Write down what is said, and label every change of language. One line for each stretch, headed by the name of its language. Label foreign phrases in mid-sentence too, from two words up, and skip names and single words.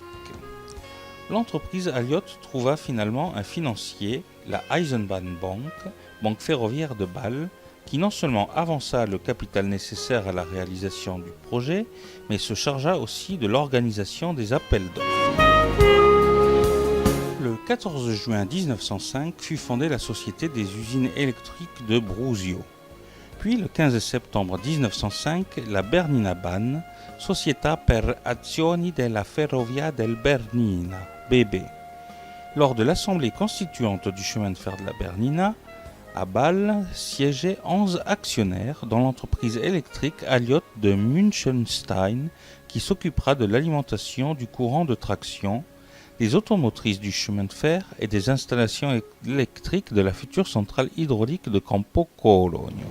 French: L'entreprise Alliot trouva finalement un financier, la Eisenbahnbank, banque ferroviaire de Bâle, qui non seulement avança le capital nécessaire à la réalisation du projet, mais se chargea aussi de l'organisation des appels d'offres. Le 14 juin 1905 fut fondée la Société des usines électriques de Brusio. Puis le 15 septembre 1905, la Bernina Bahn, Società per Azioni della Ferrovia del Bernina, BB. Lors de l'assemblée constituante du chemin de fer de la Bernina, À Bâle siégeaient 11 actionnaires dans l'entreprise électrique Alliot de Münchenstein qui s'occupera de l'alimentation du courant de traction, des automotrices du chemin de fer et des installations électriques de la future centrale hydraulique de Campo Cologno.